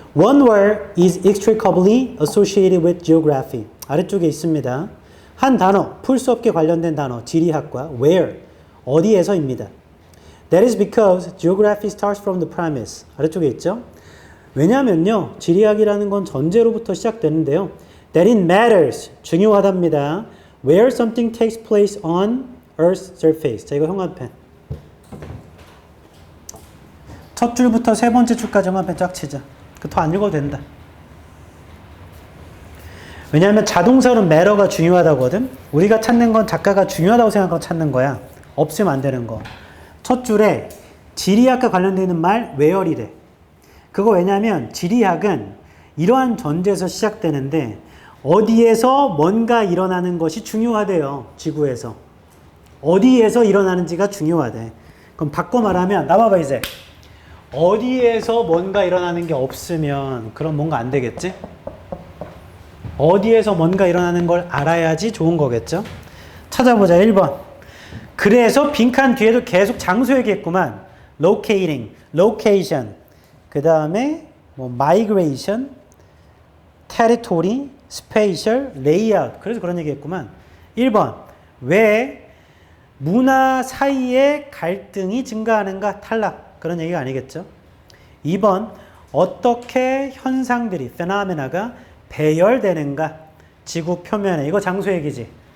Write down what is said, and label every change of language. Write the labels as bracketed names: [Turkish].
[English] One word is inextricably associated with geography. [Korean] 아래쪽에 있습니다. 한 단어, 풀 수 없게 관련된 단어, 지리학과 where, 어디에서입니다. [English] That is because geography starts from the premise. [Korean] 아래쪽에 있죠? 왜냐면요, 지리학이라는 건 전제로부터 시작되는데요. [English] That it matters, [Korean] 중요하답니다. [English] Where something takes place on Earth's surface. [Korean] 자, 이거 형광펜. 첫 줄부터 세 번째 줄까지 형광펜 쫙 치자. 더 안 읽어도 된다. 왜냐하면 자동사로는 matter가 중요하다거든. 우리가 찾는 건 작가가 중요하다고 생각하고 찾는 거야. 없으면 안 되는 거. 첫 줄에 지리학과 관련되어 있는 말 where이래. 그거 왜냐하면 지리학은 이러한 전제에서 시작되는데 어디에서 뭔가 일어나는 것이 중요하대요. 지구에서. 어디에서 일어나는지가 중요하대. 그럼 바꿔 말하면 나봐봐 이제. 어디에서 뭔가 일어나는 게 없으면 그럼 뭔가 안 되겠지? 어디에서 뭔가 일어나는 걸 알아야지 좋은 거겠죠? 찾아보자. 1번. 그래서 빈칸 뒤에도 계속 장소 얘기했구만. locating, location. 그 다음에 뭐 migration, territory, spatial, layout. 그래서 그런 얘기했구만. 1번. 왜 문화 사이에 갈등이 증가하는가? 탈락. 그런 얘기가 아니겠죠? 2번. 어떻게 현상들이, phenomena,가 배열되는가? 지구 표면에. 이거 장소 얘기지.